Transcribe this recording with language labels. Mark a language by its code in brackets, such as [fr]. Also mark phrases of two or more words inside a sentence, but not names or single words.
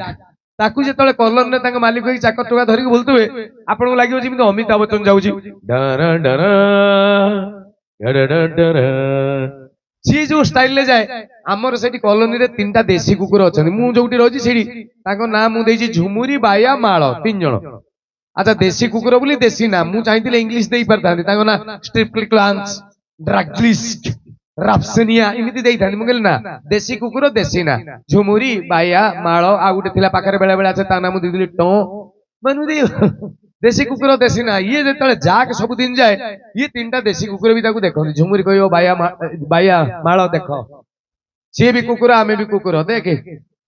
[or] ତାକୁ ଯେତେବେଳେ କଲୋନୀରେ ତାଙ୍କ ମାଲିକ ହେଇକି ଚାକର ଟୋକା ଧରିକି ବୁଲୁଥିବେ ଆପଣଙ୍କୁ ଲାଗିବ ଯେମିତି ଅମିତାଭ ବଚ୍ଚନ ଯାଉଛି ସିଏ ଯୋଉ ଷ୍ଟାଇଲରେ ଯାଏ। ଆମର ସେଠି କଲୋନୀରେ 3ଟା ଦେଶୀ କୁକୁର ଅଛନ୍ତି। ମୁଁ ଯୋଉଠି ରହିଛି ସେଠି ତାଙ୍କ ନାଁ ମୁଁ ଦେଇଛି ଝୁମୁରି ବାୟା ମାଳ 3 ଜଣ। ଆଚ୍ଛା ଦେଶୀ କୁକୁର ବୋଲି ଦେଶୀ ନା ମୁଁ ଚାହିଁଥିଲେ ଇଂଲିଶ ଦେଇ ପାରିଥାନ୍ତି ତାଙ୍କ ନା ଷ୍ଟ୍ରିପ୍ଲିକ୍ଲାନ୍ସ ଡ୍ରାଗ୍ଲିସ୍କ ରାପସେନିଆ ଏମିତି ଦେଇଥାନ୍ତି ମୁଁ କହିଲି ନା ଦେଶୀ କୁକୁର ଦେଶୀ ନା ଝୁମୁରି ବାୟା ମାଳ ଆଉ ଗୋଟେ ଥିଲା ପାଖରେ ବେଳେ ବେଳେ ଅଛି ତା ନାଁ ମୁଁ ଦେଇଥିଲି ଟଁ ମାନେ ଦେଶୀ କୁକୁର ଦେଶୀ ନା ଇଏ ଯେତେବେଳେ ଯାକ ସବୁଦିନ ଯାଏ ଇଏ ତିନିଟା ଦେଶୀ କୁକୁର ବି ତାକୁ ଦେଖନ୍ତି ଝୁମୁରି କହିବ ବାୟା ମାଳ ଦେଖ ସିଏ ବି କୁକୁର ଆମେ ବି କୁକୁର ଦେଖେ ତା